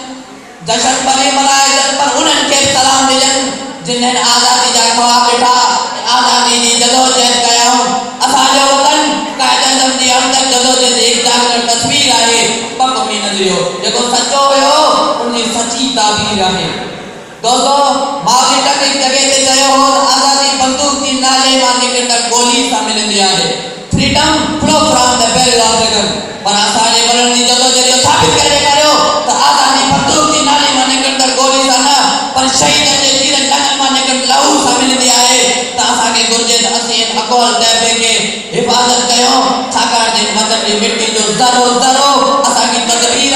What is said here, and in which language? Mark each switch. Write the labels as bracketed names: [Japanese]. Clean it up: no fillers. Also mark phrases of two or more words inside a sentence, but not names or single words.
[Sindhi] पर उन्हनि खे सलाम ॾिजनि जिन्हनि आज़ादी जा ख्वाब ॾिठा आज़ादी जी जदोजहद कयूं असांजो वतन क़ाइद आज़म जी हमदर्द जदोजहद जी हिकु जागर तस्वीर आहे पकमी नज़रियो जेको सचो हुयो उनजी सची ताबीर आहे दोस्तो मावी टक हिकु जॻह ते चयो हो आज़ादी बंदूक जी नाले मां निकिरंदड़ गोली सां मिलंदी आहे [English] freedom flow from the barrel of the gun [Sindhi] पर असांजे वॾनि जी जदोजहद इहो साबित करे ॾेखारियो त आज़ादी बंदूक जी नाले मां निकिरंदड़ गोली सां न पर शहीदनि जे तीरनि लंगनि मां निकिरंदड़ लहू सां मिलंदी आहे त असांखे घुर्जे त असीं अक़ौल तइबे खे हिफ़ाज़त कयूं छाकाणि त वतन जी मिटी जो ज़रो ज़रो असांजी तदबीर